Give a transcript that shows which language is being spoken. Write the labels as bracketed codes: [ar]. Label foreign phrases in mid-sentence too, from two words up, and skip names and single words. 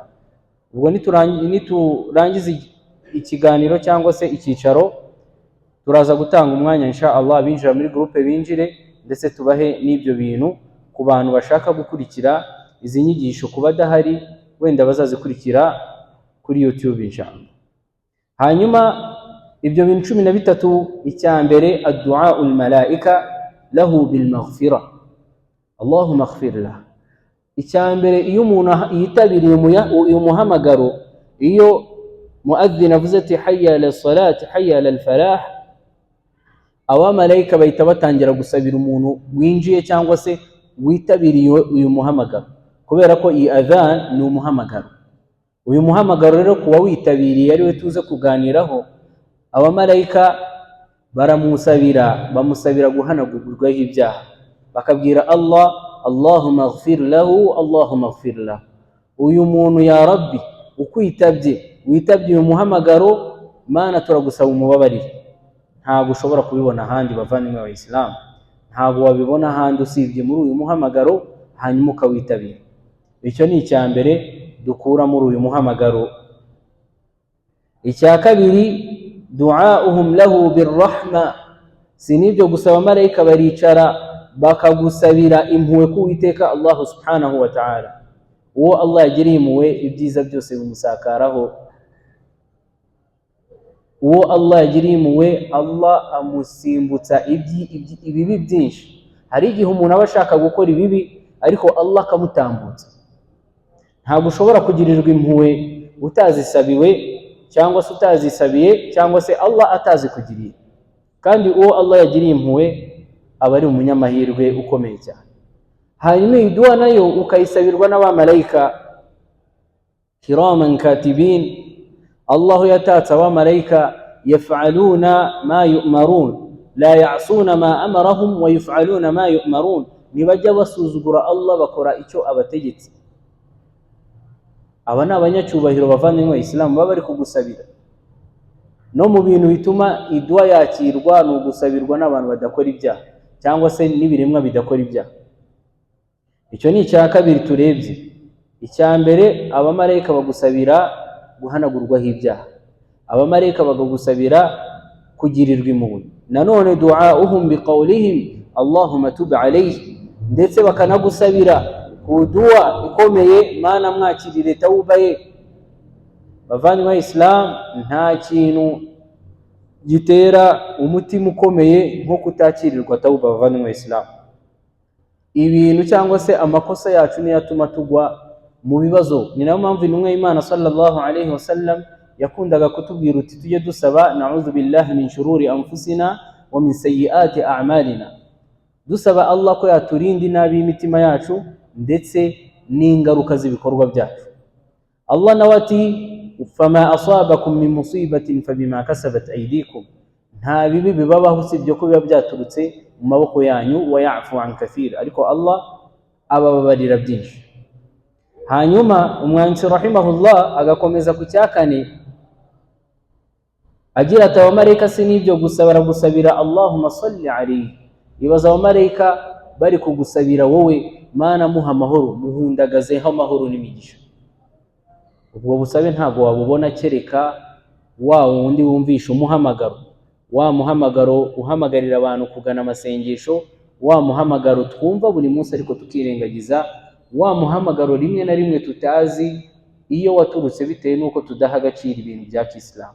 [rw] Ubwo niturangiza ikiganiro cyangwa se icyicaro, turaza gutanga umwanya [ar] إن شاء الله [rw] binjira muri groupe binjire, ndetse tubahe n'ibyo bintu ku bantu bashaka gukurikira izi nyigisho, kuba dahari wenda bazazikurikira kuri YouTube [ar] إن شاء الله. [rw] Hanyuma ibyo bintu 13, icya mbere [ar] الدعاء الملائكة له بالمغفرة، اللهم اغفر له. [rw] Icya mbere iyo umuntu yitabiriye uyu muhamagaro, iyo muadhdhin avuze ati [ar] حي على الصلاة حي على الفلاح, [rw] abamalayika bahita batangira gusabira umuntu winjiye cyangwa se witabiriye uyu muhamagaro, kubera ko iyi adhan ni umuhamagaro. Uyu muhamagaro rero kuwa witabiriye ari we tuze kuganiraho, abamalayika bamusabira guhanagurwaho ibyaha, bakabwira Allah, [ar] اللهم اغفر له, اللهم اغفر له. [rw] Uyu muntu [ar] يا رب [rw] ukwitabye, witabye uyu muhamagaro, Mana turagusaba umubabarire. Ntabwo ushobora kubibona ahandi bavandimwe wa Islam, ntabwo wabibona ahandi usibye muri uyu muhamagaro, hanyuma ukawitabira. Icyo ni icya mbere dukura muri uyu muhamagaro. Icya kabiri, [ar] دعاؤهم له بالرحمة, [rw] sinibyo gusa abamarayika baricara bakagusabira impuhwe ku Uwiteka [ar] الله سبحانه وتعالى. [rw] Uwo Allah yagiriye impuhwe ibyiza byose bimusakaraho, uwo Allah yagiriye impuhwe Allah amusimbutsa ibibi byinshi. Hari igihe umuntu aba ashaka gukora ibibi ariko Allah akamutambutsa. Ntabwo ushobora kugirirwa impuhwe utazisabiwe, cyangwa se utazisabiye, cyangwa se Allah atazikugiriye. Kandi uwo Allah yagiriye impuhwe aba ari umunyamahirwe ukomeye cyane. Hanyuma iyi dua nayo ukayisabirwa n'abamarayika [ar] كراما كاتبين, [rw] Allah yatatsa abamarayika [ar] يفعلون ما يؤمرون لا يعصون ما أمرهم ويفعلون ما يؤمرون, [rw] nibajya basuzugura Allah bakora icyo abategetse. Aba ni abanyacyubahiro bavandimwe Islam baba bari kugusabira. no mu bintu bituma idua yakirwa no gusabirwa n'abantu badakora ibyaha cyangwa se n'ibiremwa bidakora ibyaha. Icyo ni icya kabiri turebye. Icya mbere, abamarayika bagusabira guhanagurwaho ibyaha, abamarayika bagusabira kugirirwa impuhwe. [ar] Nanone دعاؤهم بقولهم اللهم تب عليه, [rw] ndetse bakanagusabira ku dua ikomeye, mana mwakirire tauba ye. Bavanywe Islam, nta kintu gitera umutima ukomeye nko kutakirirwa tauba. Bavanywe Islam, ibintu cyangwa se amakosa yacu niyo atuma tugwa mu bibazo. Ni nayo mpamvu intumwa y'Imana [ar] صلى الله عليه وسلم [rw] yakundaga kutubwira uti tujye dusaba [ar] نعوذ بالله من شرور أنفسنا ومن سيئات أعمالنا, [rw] dusaba Allah ko yaturinda inabi imitima yacu ndetse n'ingaruka z'ibikorwa byacu. Allah nawe ati [ar] فما أصابكم من مصيبة فبما كسبت أيديكم, [rw] nta bibi bibabaho usibye ko biba byaturutse mu maboko yanyu, [ar] ويعفو عن كثير, [rw] ariko Allah abababarira byinshi. Hanyuma umwanditsi rahimahullah agakomeza ku cyakane agira ati abamarayika si n'ibyo gusa baragusabira [ar] اللهم صل عليه. [rw] Ibaza abamarayika bari kugusabira wowe, mana muha amahoro, muhundagazeho amahoro n'imigisha. Ubwo busabe ntabwo wabubona kereka wa wundi wumvisha umuhamagaro, wa muhamagaro uhamagarira abantu kugana amasengesho, wa muhamagaro twumva buri munsi ariko tukirengagiza, wa muhamagaro rimwe na rimwe tutazi iyo waturutse bitewe nuko tudaha agaciro ibintu bya Islam.